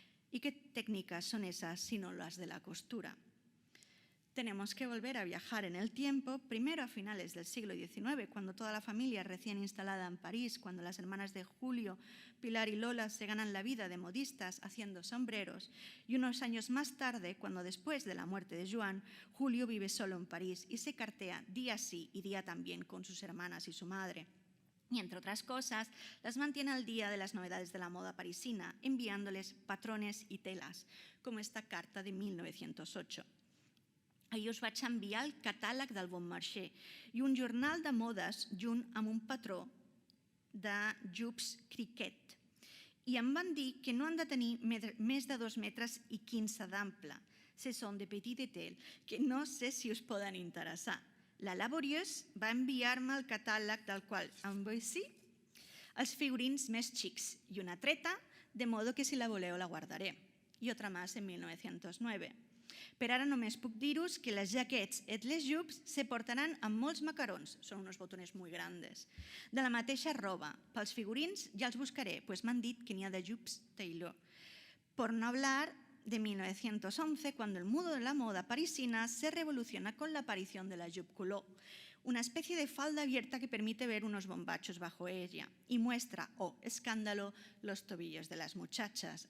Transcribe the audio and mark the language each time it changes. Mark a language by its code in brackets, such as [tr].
[es] ¿Y qué técnicas son esas sino las de la costura? Tenemos que volver a viajar en el tiempo, primero a finales del siglo XIX, cuando toda la familia recién instalada en París, cuando las hermanas de Julio, Pilar y Lola se ganan la vida de modistas haciendo sombreros, y unos años más tarde, cuando después de la muerte de Joan, Julio vive solo en París y se cartea día sí y día también con sus hermanas y su madre. Y, entre otras cosas, las mantiene al día de las novedades de la moda parisina, enviándoles patrones y telas, como esta carta de 1908. [ca] Ahir us vaig enviar el catàleg del Bon Marché i un jornal de modes junt amb un patró de Jupes Criquet. I em van dir que no han de tenir més de 2 metres i 15 d'ample. [fr] Ce sont de petits détails [ca] que no sé si us poden interessar. La Laborieuse va enviar-me el catàleg del qual em vull sí els figurins més xics i una treta, de modo que si la voleu la guardaré. [es] I otra más en 1909. [ca] Per ara només puc dir-vos que les jaquets et les jupes se portaran amb molts macarons, són [es] unos botones muy grandes, [ca] de la mateixa roba. Pels figurins ja els buscaré, pues m'han dit que n'hi ha de jupes Taylor. [es] Por no hablar de 1911, cuando el mundo de la moda parisina se revoluciona con la aparición de la jupe culot, una especie de falda abierta que permite ver unos bombachos bajo ella y muestra, escándalo, los tobillos de las muchachas.